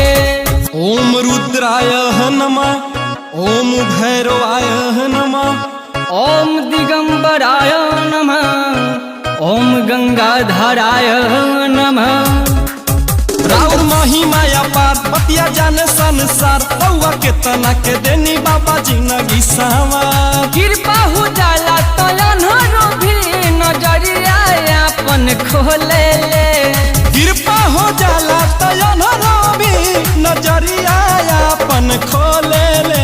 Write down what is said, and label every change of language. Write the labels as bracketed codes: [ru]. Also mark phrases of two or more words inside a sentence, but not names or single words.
[sa] ओम रुद्राय नमः ओम भैरवाय नमः ओम दिगंबराय नमः ओम गंगाधराय नमः। [bho] राउर महिमाया पार बतिया जाने संसार बउआ के तना के देनी बाबा जिंदगी सवार। कृपा हो जाला तो अनहरो भी नजरिया अपन खोले ले। कृपा हो जाला तो अनहरो भी नजरिया अपन खोले ले।